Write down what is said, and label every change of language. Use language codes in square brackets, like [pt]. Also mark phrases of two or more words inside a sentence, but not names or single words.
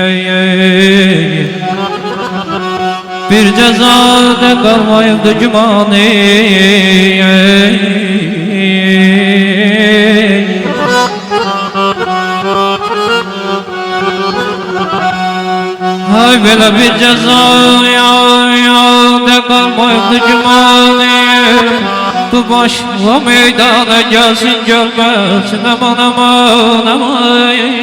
[az] Bir cəzada qalmayıbdı gümanı. Ay belə bir cəzada qalmayıbdı gümanı. [tr] Bu başla meydana gelsin gelmesin. Aman aman aman.